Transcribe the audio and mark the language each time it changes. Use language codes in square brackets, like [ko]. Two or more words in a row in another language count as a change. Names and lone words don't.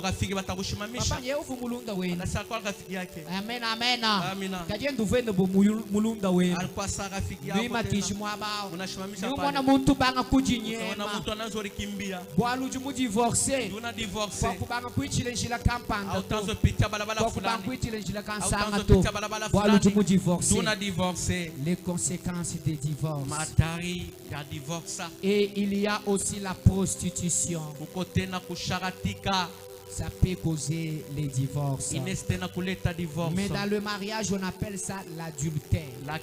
[lua] Amen, amen. Kajendu vende bo mulunda we. Bima kishimwa bao. Ni mwana muntu banga kujinyema. Bwalu jumu divorcer. Kwa kubanga kuichile njila kampanga. Kwa kubanga kuichile njila kansanga to. Bwalu jumu divorcer. [fr] Les conséquences des divorces. Et il y a aussi la prostitution. Ça peut causer les divorces. Mais dans le mariage, on appelle ça l'adultère.